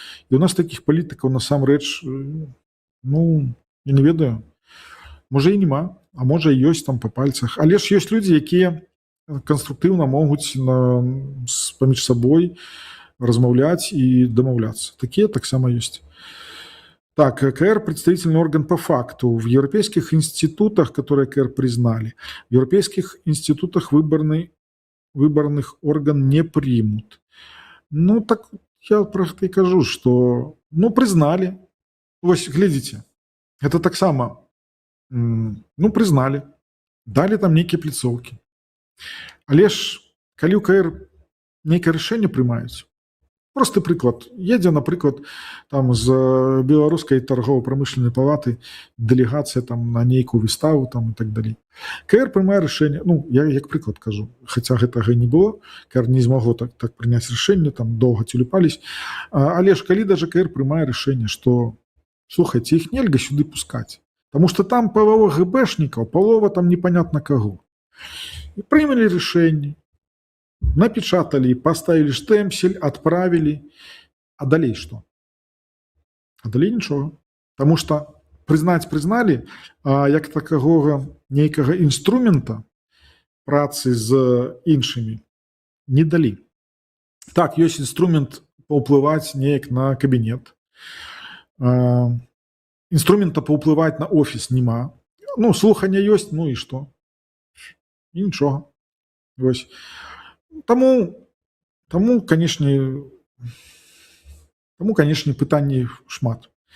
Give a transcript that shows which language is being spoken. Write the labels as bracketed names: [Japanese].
[Belarusian] І у нас такіх палітыкаў насамрэч, я не ведаю, можа і няма, а можа і ёсць там па пальцах. Але ж ёсць людзі, якія канструктыўна могуць паміж сабой размаўляць і дамаўляцца. Такія таксама ёсць. [Russian] Так, КР – представительный орган по факту. В европейских институтах, которые КР признали, в европейских институтах выборных орган не примут. Так я про это и кажу, что, признали. Вось, глядите, это так само, признали, дали там некие пляцоўкі. [Belarusian] Але ж, калі ў КР нейкае рашэнне прымаюць, просты прыклад. Едзе, напрыклад, там з беларускай торгово-прамышленнай палаты дэлегацыя там на нейкую выставу там і так далей. КР прымае рашэнне, я як прыклад кажу, хаця гэтага не было, КР не змагло так прыняць рашэнне, там доўга цюліпались, але ж калі даже КР прымае рашэнне, што, слухайце, іх нельга сюды пускаць, таму што там палова ГБшнікаў, палова там непонятно каго. І прымялі рашэнне, [Russian] напечатали, поставили штемпель, отправили. [Belarusian] А далей что? А далей нічога. [Russian] Потому что признали, [Belarusian] а як такого нейкага інструмента працы з іншымі не далі. Так, ёсць інструмент паўплываць неяк на кабінет. Інструмента паўплываць на офіс няма. Слухання ёсць, і што? І нічога. Вось. Таму, канешне, пытанні шмат.